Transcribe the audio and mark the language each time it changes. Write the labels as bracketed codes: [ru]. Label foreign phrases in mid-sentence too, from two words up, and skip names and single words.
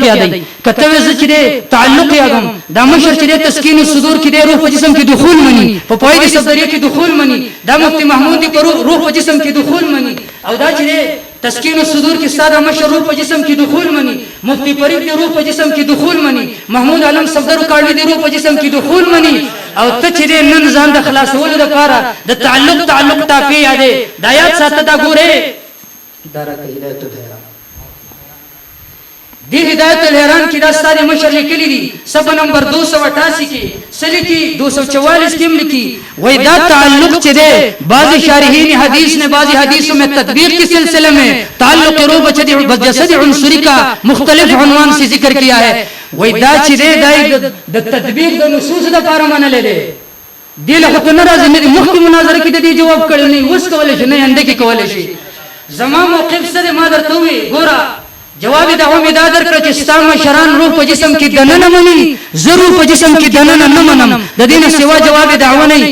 [ps] یادای کته زه چې تعلق یادم دا مشر چې تسکین الصدور کې د روح په جسم کې دخول مني په پوهې د صدریه کې دخول مني دا مفتی محمود په روح په جسم کې دخول مني او دا چې تسکین الصدور کې ساده مشر روح په جسم کې دخول مني مفتی فرید دی روح په جسم کې دخول مني محمود عالم صفدر کاړي دی روح په جسم کې دخول مني او ته چې نن ځان د خلاصولو لپاره د تعلق تافی یادې د آیات ساته دا ګوره دارک هدایت الحیران دی هدایت الحیران کې دا ستاره مشر لیکلی دي صفحه نمبر 288 کې سلی کې 244 کې لیکي وای دا تعلق چې ده [ur] بعض شارحین حدیث نے بعض حدیثوں میں تطبیق کے سلسلے میں تعلق روح جسد عنصری کا مختلف عنوان سے ذکر کیا ہے [ps] وای دا چې ده د تطبیق د نصوص د لپاره منل دي دله خو نه راځي نه مخکې مناظره کې د دې جواب کړل نه اوس کولای شي نه انده کې کولای شي زما موقف سره ما درته وی ګوره جواب دا هم دا درکړه چې ستاسو مشران روح په جسم کې دنه نه مني ضرور په جسم کې دنه نه منم د دې نه سوا جواب دعوه نه